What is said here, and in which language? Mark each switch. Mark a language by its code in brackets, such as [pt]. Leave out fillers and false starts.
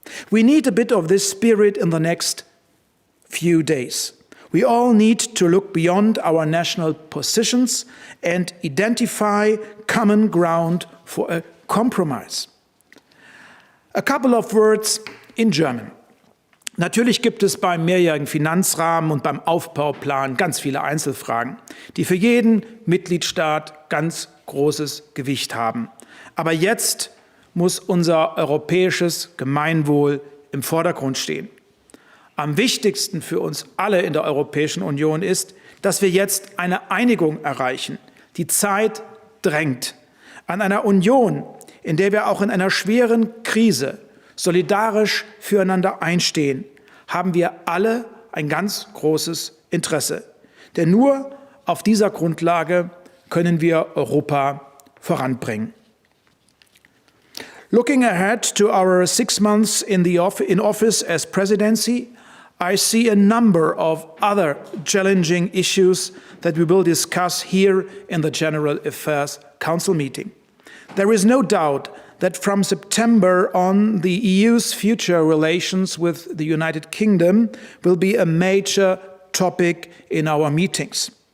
[en] We need a bit of this spirit in the next few days. We all need to look beyond our national positions and identify common ground for a compromise. A couple of words in German. [de] Natürlich gibt es beim mehrjährigen Finanzrahmen und beim Aufbauplan ganz viele Einzelfragen, die für jeden Mitgliedstaat ganz großes Gewicht haben. Aber jetzt muss unser europäisches Gemeinwohl im Vordergrund stehen. Am wichtigsten für uns alle in der Europäischen Union ist, dass wir jetzt eine Einigung erreichen. Die Zeit drängt. An einer Union, in der wir auch in einer schweren Krise solidarisch füreinander einstehen, haben wir alle ein ganz großes Interesse. Denn nur auf dieser Grundlage können wir Europa voranbringen. [en] Looking ahead to our 6 months in office as presidency, I see a number of other challenging issues that we will discuss here in the General Affairs Council meeting. There is no doubt that from September on, the EU's future relations with the United Kingdom will be a major topic in our meetings.